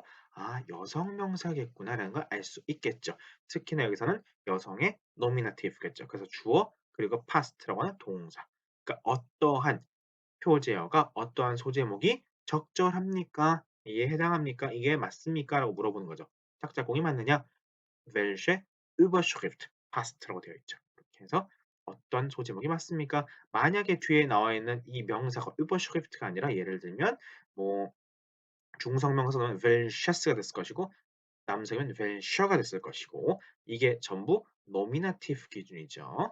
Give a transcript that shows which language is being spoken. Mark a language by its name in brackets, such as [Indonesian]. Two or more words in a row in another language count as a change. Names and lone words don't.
[Korean] 아, 여성 명사겠구나라는 걸 알 수 있겠죠. 특히나 여기서는 여성의 노미나티브겠죠. 그래서 주어 그리고 past라고 하는 동사. 그러니까 어떠한 표제어가 어떠한 소제목이 적절합니까? 이에 해당합니까? 이게 맞습니까? 라고 물어보는 거죠. 짝짝꿍이 맞느냐? [German] welche Überschrift passt [Korean] 라고 되어 있죠. 이렇게 해서 어떤 소제목이 맞습니까? 만약에 뒤에 나와 있는 이 명사가 Überschrift가 아니라 예를 들면 뭐 중성명사는 welches가 됐을 것이고 남성이면 welcher가 됐을 것이고 이게 전부 노미나티브 기준이죠.